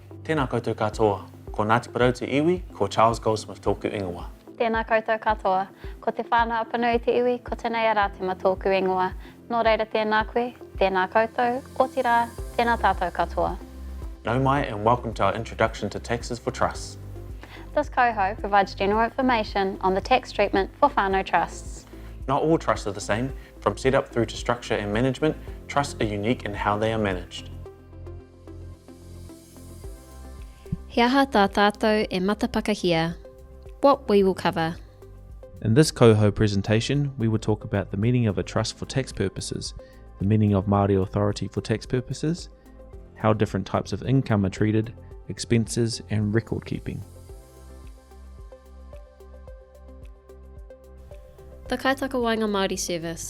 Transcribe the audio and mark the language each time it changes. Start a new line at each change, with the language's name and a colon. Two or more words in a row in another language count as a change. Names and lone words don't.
Māori: Tēnā koutou katoa, ko Ngāti Porou te iwi, ko Charles Goldsmith tōku ingoa. Tēnā koutou katoa, ko te whānau apanui te iwi, ko tēnei aratima tōku ingoa. Nō reira tēnā koe, tēnā koutou, o te rā, tēnā tātou katoa. Nau mai
English: and welcome to our Introduction to Taxes for Trusts. This kauhau provides general information on the tax treatment for whānau trusts. Not all trusts are the same. From setup through to structure and management, trusts are unique in how they are managed. He aha tā tātou e matapakahia. What we will cover. In this kauhau presentation, we will talk about the meaning of a trust for tax purposes, the meaning of Māori authority for tax purposes, how different types of income are treated, expenses, and record keeping. The Kaitakawaenga Māori service.